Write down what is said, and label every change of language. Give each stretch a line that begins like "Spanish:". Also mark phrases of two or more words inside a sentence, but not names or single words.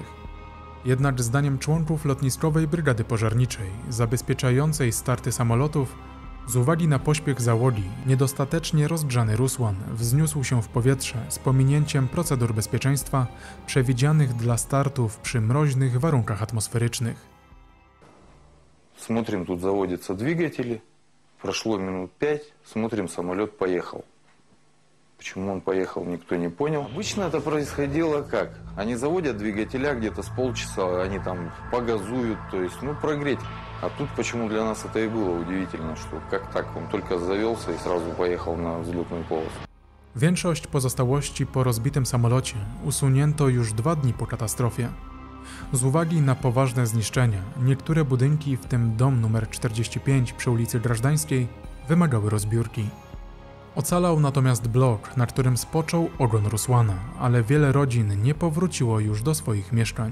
Polish: Jednak zdaniem członków lotniskowej brygady pożarniczej zabezpieczającej starty samolotów, z uwagi na pośpiech załogi, niedostatecznie rozgrzany Rusłan wzniósł się w powietrze z pominięciem procedur bezpieczeństwa przewidzianych dla startów przy mroźnych warunkach atmosferycznych.
Russian: Смотрим, тут заводятся двигатели. Прошло минут 5, смотрим, самолет поехал. Почему он поехал, никто не понял. Обычно это происходило как? Они заводят двигателя где-то с полчаса, они там погазуют, то есть, прогреть. А тут почему для нас это и было удивительно, что как так, он только завелся и сразу поехал на взлетную полосу.
Polish: Większość pozostałości po rozbitym samolocie usunięto już 2 dni po katastrofie. Z uwagi na poważne zniszczenia, niektóre budynki, w tym dom nr 45 przy ulicy Grażdańskiej, wymagały rozbiórki. Ocalał natomiast blok, na którym spoczął ogon Rusłana, ale wiele rodzin nie powróciło już do swoich mieszkań.